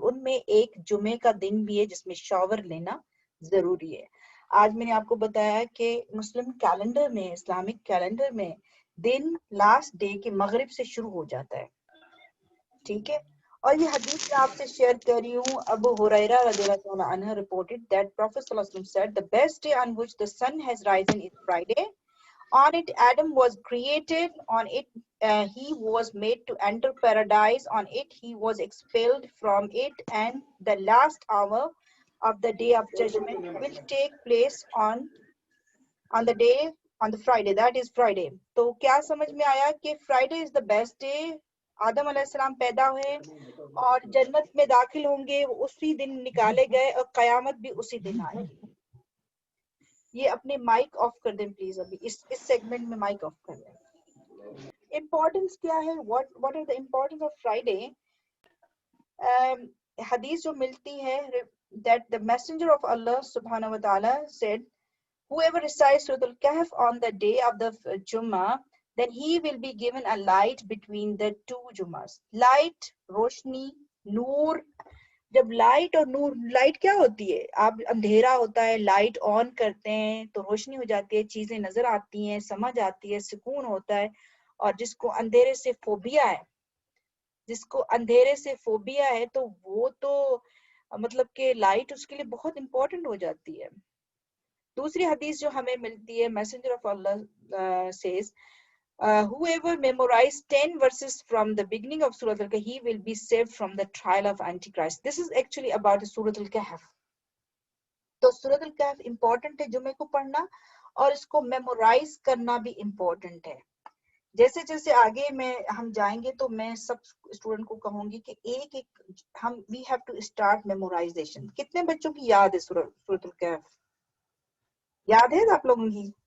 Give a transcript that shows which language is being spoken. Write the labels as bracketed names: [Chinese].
[Urdu] ان میں ایک جمعے کا دن بھی ہے جس میں شاور لینا ضروری ہے. آج میں نے آپ کو بتایا کہ مسلم کیلنڈر میں, اسلامک کیلنڈر میں دن لاسٹ ڈے کے مغرب سے شروع ہو جاتا ہے. ٹھیک ہے, اور یہ حدیث میں آپ سے شیئر کر رہی ہوں. [English] Abu Hurairah رضی اللہ تعالیٰ عنہ reported that Prophet صلی اللہ علیہ وسلم said the best day on which the sun has risen is Friday. On it Adam was created, on it he was made to enter paradise, on it he was expelled from it, and the last hour of the day of judgment will take place on the day on the Friday, that is Friday. [Urdu] تو کیا سمجھ میں آیا کہ [English] Friday is the best day. [Urdu] آدم علیہ السلام پیدا ہوئے اور جنت میں داخل ہوں گے, وہ اسی دن نکالے گئے, اور قیامت بھی اسی دن آئے گی. یہ اپنے مائک آف کر دیں پلیز, ابھی اس سیگمنٹ میں مائک آف کر دیں. امپورٹنس کیا ہے, [English] what are the importance of Friday. [Urdu] حدیث جو ملتی ہے [English] that the messenger of Allah subhanahu wa ta'ala said, whoever recites Surah Al-Kahf on the day of the Jummah, then he will be given a light between the two Jummas. [Urdu] Light, روشنی, نور. جب light اور نور, light کیا ہوتی ہے, آپ اندھیرا ہوتا ہے, لائٹ آن کرتے ہیں تو روشنی ہو جاتی ہے, چیزیں نظر آتی ہیں, سمجھ آتی ہے, سکون ہوتا ہے. اور جس کو اندھیرے سے فوبیا ہے, جس کو اندھیرے سے فوبیا ہے, تو وہ تو مطلب کہ لائٹ اس کے لیے بہت امپورٹنٹ ہو جاتی ہے. دوسری حدیث جو ہمیں ملتی ہے, [English] Messenger of Allah says, whoever memorized 10 verses from the beginning of Surah Al-Kahf, he will be saved from the trial of Antichrist. This is actually about Surah Al-Kahf. [Urdu] تو Surah Al-Kahf important ہے جمعے کو پڑھنا, اور اس کو memorise کرنا بھی important ہے. جیسے جیسے آگے ہم جائیں گے تو میں سب اسٹوڈنٹ کو کہوں گی کہ ایک ہم [English] we have to start memorization. [Urdu] کتنے بچوں کی یاد ہے سورۃ الکہف؟ یاد ہے آپ لوگوں کی؟